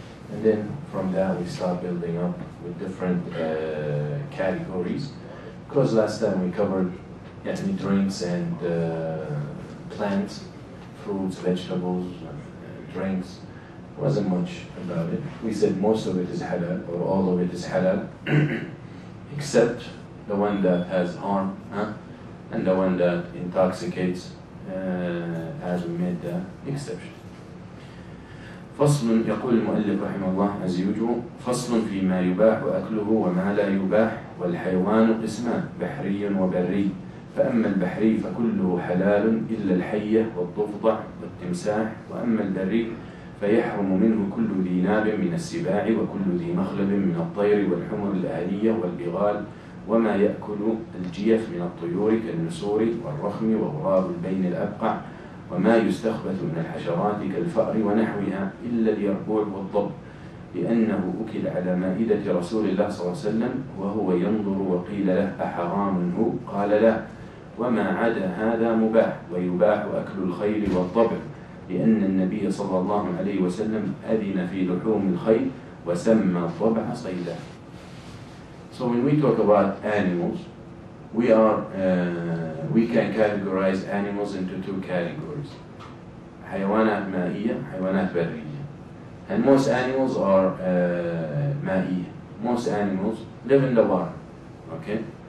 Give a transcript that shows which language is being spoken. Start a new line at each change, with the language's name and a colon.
English: And then from that we start building up with different categories, because last time we covered drinks and plants, fruits, vegetables, drinks. Wasn't much about it. We said most of it is halal, or all of it is halal, except the one that has harm, and the one that intoxicates, as we made the exception.
Arabic: فصل. يقول المؤلف رحمه الله
English: as usual:
Arabic: فصل فيما يباح أكله وما لا يباح. والحيوان قسمان: بحري وبري. فأما البحري فكله حلال إلا الحية والضفدع والتمساح. وأما البري فيحرم منه كل ذي ناب من السباع وكل ذي مخلب من الطير والحمر الآلية والبغال وما يأكل الجيف من الطيور كالنسور والرخم وغراب البين الأبقع وما يستخبث من الحشرات كالفأر ونحوها إلا اليربوع والضب، لأنه أكل على مائدة رسول الله صلى الله عليه وسلم وهو ينظر وقيل له أحرام هو؟ قال لا، وما عدا هذا مباح، ويباح أكل الخيل والضبع، لأن النبي صلى الله عليه وسلم أذن في لحوم الخيل وسمى الضبع صيدا.
English: So when we talk about animals, we can categorize animals into two categories:
Arabic: حيوانات مائية, حيوانات برية.
English: And most animals are مائية. Most animals live in the water. Okay?